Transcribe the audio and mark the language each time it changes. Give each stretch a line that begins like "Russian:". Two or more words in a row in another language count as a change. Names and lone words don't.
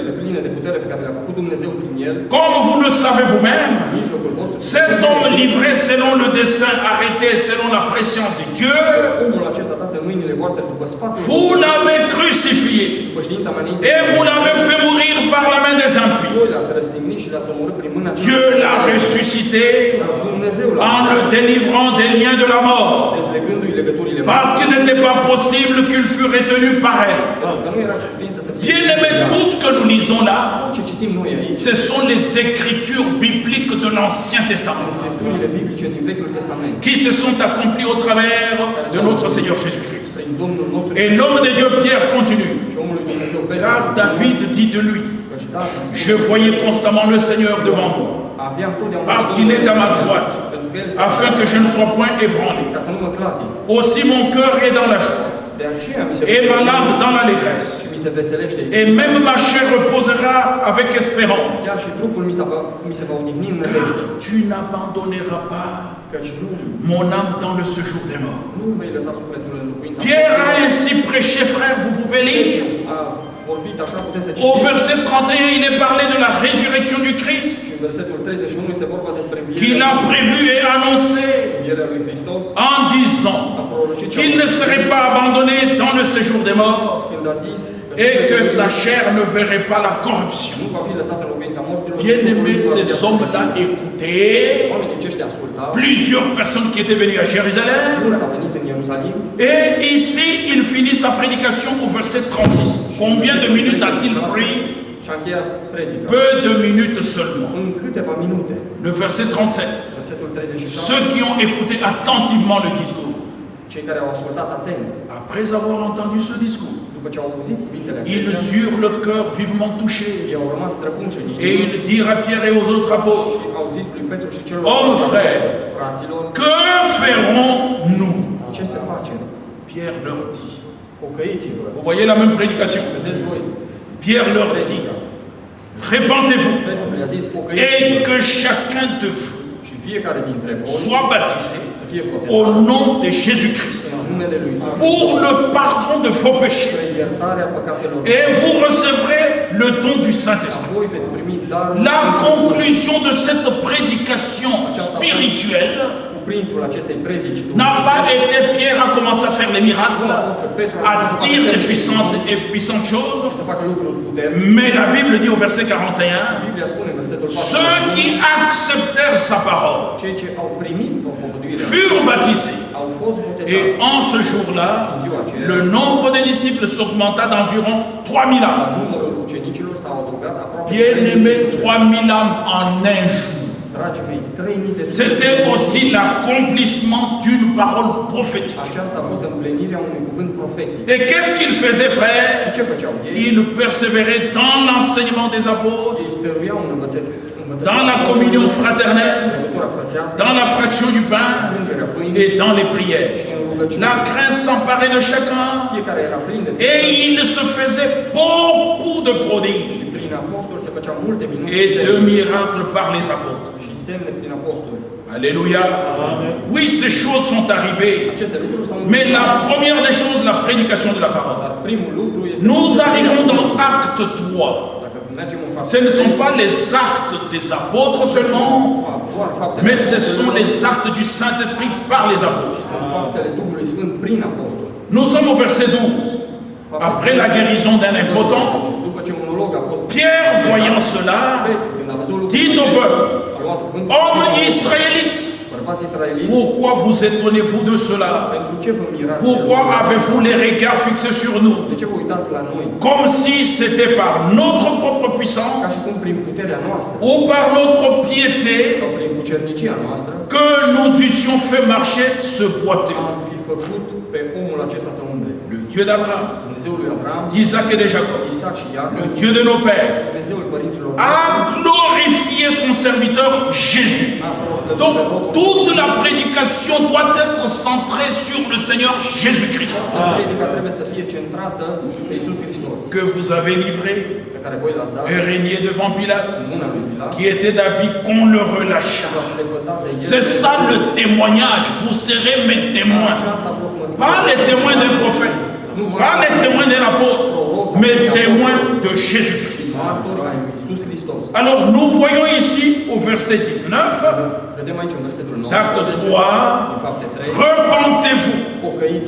French: Comme vous le savez vous-même, cet homme livré selon le dessein arrêté, selon la préscience de Dieu, vous l'avez crucifié et vous l'avez fait mourir par la main des impies.
Romanian: le-ați omorât prin mâna celor
French: Dieu l'a ressuscité
Romanian: dar Dumnezeu l-a
French: en le délivrant des liens de la mort.
Romanian: dezlegându-i legăturile
French: Parce qu'il n'était pas possible qu'il fût retenu par elle.
Romanian: pentru că nu era putință să fie
French: Bien-aimés, tout ce que nous lisons là,
Romanian: ce citim noi aici,
French: ce sont les écritures bibliques de l'Ancien Testament
Romanian: scripturile biblice din Vechiul Testament,
French: qui se sont accomplies au travers de notre Seigneur Jésus-Christ.
Romanian: prin Domnul nostru
French: Et l'homme de Dieu, Pierre, continue.
Romanian: și omul lui Dumnezeu Petru,
French: Car David dit de lui,
Romanian: căci David spune,
French: je voyais constamment le Seigneur devant moi,
Romanian: aveam totdeauna
French: parce qu'il est à ma droite,
Romanian: pentru că el
French: afin que je ne sois point ébranlé.
Romanian: ca să nu mă clatin.
French: Aussi mon cœur est dans la joie,
Romanian: De aceea mi se
French: et ma langue dans l'allégresse.
Romanian: și mi se veselește,
French: Et même ma chair reposera avec espérance.
Romanian: chiar și trupul mi se va odihni în nădejde,
French: Car tu n'abandonneras pas
Romanian: căci
French: mon âme dans le séjour des morts.
Romanian: nu vei lăsa sufletul în locuința
French: Pierre a ainsi prêché, frère, vous pouvez lire.
Romanian: a vorbit așa, puteți să
French: Au
Romanian: citiți.
French: verset 31, il est parlé de la résurrection du Christ,
Romanian: Și în versetul 31 este vorba despre
French: qu'il a prévu et annoncé
Romanian: învierea lui Hristos,
French: en disant
Romanian: a prorocit
French: qu'il ne serait pas abandonné dans le séjour des morts
Romanian: când a zis
French: et que sa chair ne verrait pas la corruption.
Romanian: nu va fi lăsat în locuința morților.
French: Bien-aimés, ces hommes-là écoutaient
Romanian: Oamenii aceștia ascultau,
French: plusieurs personnes qui étaient venues à Jérusalem.
Romanian: mulți au venit în Ierusalim
French: Et ici, il finit sa prédication au verset 36. Combien de minutes a-t-il pris?
Romanian: și a încheiat predica.
French: Peu de minutes seulement.
Romanian: În câteva minute,
French: Le verset 37.
Romanian: versetul 37,
French: Ceux qui ont écouté attentivement le discours,
Romanian: cei care au ascultat atent,
French: après avoir entendu ce discours,
Romanian: după ce au auzit cuvintele
French: ils
Romanian: acestea,
French: eurent le cœur vivement touché.
Romanian: ei au rămas străpunși în
French: Et
Romanian: inimă
French: ils dirent à Pierre et aux autres apôtres,
Romanian: și au zis lui Petru și celor
French: Hommes, frères,
Romanian: fraților,
French: que ferons-nous?
Romanian: ce se face?
French: Pierre leur dit,
Romanian: Pocăiți-vă.
French: vous voyez la même prédication,
Romanian: Vedeți voi,
French: Pierre leur dit, répandez-vous
Romanian: Petru le-a zis,
French: et
Romanian: pocăiți-vă
French: que chacun de vous
Romanian: și fiecare dintre voi
French: soit baptisé
Romanian: să fie
French: au
Romanian: botezat
French: nom de Jésus-Christ
Romanian: în numele lui Iisus
French: pour le pardon de vos péchés.
Romanian: spre iertarea păcatelor.
French: Et vous recevrez le don du Saint-Esprit.
Romanian: Voi veți primi darul.
French: La conclusion de cette prédication spirituelle
Romanian: Prinsul acestei predici
French: n'a pas été Pierre a commencé à faire les miracles, à dire des puissantes choses,
Romanian: să facă lucruri puternice.
French: mais la Bible dit au verset 41,
Romanian: Biblia spune în versetul 4,
French: ceux qui acceptèrent sa parole
Romanian: cei ce au primit propovăduirea
French: furent baptisés.
Romanian: au fost botezați.
French: Et en ce jour-là, le nombre des disciples s'augmenta d'environ 3000 âmes.
Romanian: Numărul ucenicilor s-a adăugat aproape
French: Bien-aimés,
Romanian: 3000.
French: 3000 âmes en un jour.
Romanian: Dragii mei, 3000 de
French: C'était aussi l'accomplissement d'une parole prophétique.
Romanian: Aceasta a fost împlinirea unui cuvânt profetic.
French: Et qu'est-ce qu'ils faisaient,
Romanian: Și
French: frères?
Romanian: ce făceau ei?
French: Ils persévéraient dans l'enseignement des apôtres,
Romanian: Ei stăruiau în învățătura,
French: dans la communion fraternelle,
Romanian: legătura frățească,
French: dans la fraction du pain
Romanian: frângerea pâinii
French: et dans les prières.
Romanian: și în rugăciune.
French: La crainte s'emparait de chacun
Romanian: Fiecare era plin de
French: et
Romanian: frică
French: il se faisait beaucoup de prodiges
Romanian: și prin apostoli se făceau multe minuni
French: et
Romanian: și de semne.
French: miracles par les apôtres.
Romanian: Și semne prin apostoli.
French: Alléluia. Oui, ces choses sont arrivées.
Romanian: Aceste lucruri s-au
French: Mais la première des choses, la prédication de la parole.
Romanian: Dar primul lucru este
French: Nous arrivons dans Acte 3.
Romanian: dacă mergem în fapt,
French: Ce ne sont pas les actes des apôtres seulement,
Romanian: doar faptele
French: mais ce
Romanian: apostolilor,
French: sont les actes du Saint-Esprit par les apôtres.
Romanian: ci sunt faptele Duhului Sfânt prin apostoli.
French: Nous sommes au verset 12. Après la guérison d'un impotent,
Romanian: După ce un monolog a fost
French: Pierre, voyant cela,
Romanian: Petru, când a văzut lucrul
French: dit au
Romanian: acesta,
French: peuple,
Romanian: a luat cuvântul,
French: hommes israélites,
Romanian: bărbați israeliți,
French: pourquoi vous étonnez-vous de cela?
Romanian: pentru ce vă mirați?
French: Pourquoi avez-vous les regards fixés sur nous?
Romanian: De ce vă uitați la noi?
French: Comme si c'était par notre propre
Romanian: Ca
French: puissance
Romanian: și cum prin puterea noastră
French: ou par notre piété
Romanian: sau prin cucernicia noastră
French: que nous eussions fait marcher ce boiteux.
Romanian: am fi făcut pe omul acesta să umble.
French: Le Dieu d'Abraham,
Romanian: Dumnezeul lui Avram,
French: d'Isaac et de Jacob,
Romanian: Isaac și
French: le
Romanian: Iacov,
French: Dieu de nos pères,
Romanian: Dumnezeul părinților
French: a glorifié son serviteur Jésus. Donc toute la prédication doit être centrée sur le Seigneur Jésus-Christ,
Romanian: Predica trebuie să fie centrată pe Iisus Hristos,
French: que vous avez livré
Romanian: pe care voi l-ați dat
French: et régné devant Pilate,
Romanian: în mâna lui Pilat,
French: qui était d'avis qu'on le relâchât.
Romanian: l-ați lepădat de el.
French: C'est ça le témoignage. Vous serez mes témoins.
Romanian: Aceasta a fost mărturia.
French: Pas les témoins d'un prophète, pas les témoins d'un apôtre, mais témoins de Jésus-Christ.
Romanian: Martori ai lui Iisus Hristos.
French: Alors nous voyons ici au verset 19,
Romanian: Vedem aici în versetul 9.
French: d'acte 3,
Romanian: În fapte 3.
French: repentez-vous
Romanian: Pocăiți-vă